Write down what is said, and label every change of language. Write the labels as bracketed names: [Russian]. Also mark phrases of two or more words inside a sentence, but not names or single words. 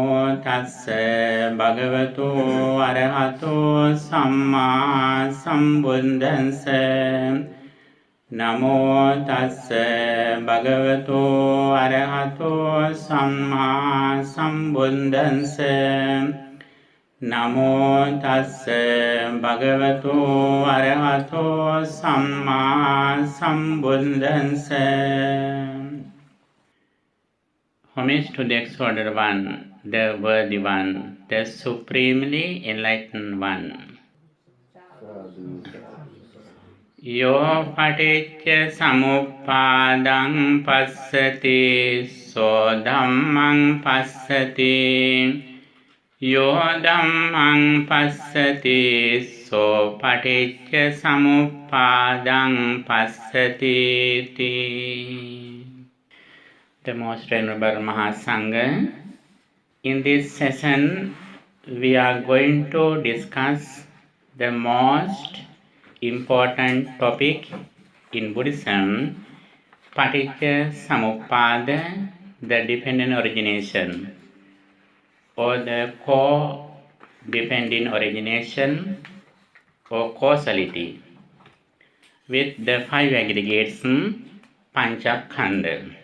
[Pali] tassa bhagavato arahato samma sambuddhassa Namo tassa bhagavato arahato samma sambuddhassa Namo tassa bhagavato arahato samma sambuddhassa [English] Homage to the Exalted One, the Worthy One, the Supremely Enlightened One. [Pali] Yo paticcasamuppadang passati, so dhammang passati. Yo dhammang passati, so paticcasamuppadang passati. [English] The Most Venerable Mahasangha, in this session we are going to discuss the most important topic in Buddhism, Paticcasamuppada, the dependent origination, or the co-dependent origination or causality, with the five aggregates Pancakkhanda.